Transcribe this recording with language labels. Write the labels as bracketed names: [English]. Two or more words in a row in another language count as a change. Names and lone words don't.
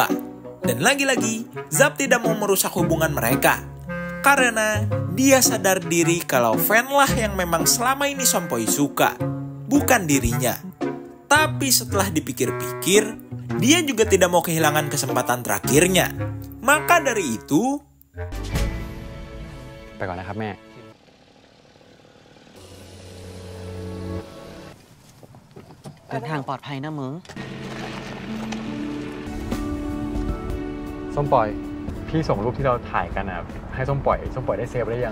[Indonesian] Dan lagi-lagi, Zap tidak mau merusak hubungan mereka. Karena dia sadar diri kalau Fan lah yang memang selama ini Sompoy suka, bukan dirinya. Tapi setelah dipikir-pikir, dia juga tidak mau kehilangan kesempatan terakhirnya. Maka dari itu... [Thai] ไปก่อนนะครับแม่ เดินทางปลอดภัยนะมึง ส้มปอย พี่ส่งรูปที่เราถ่ายกันนะให้ส้มปล่อยได้เซฟได้ยัง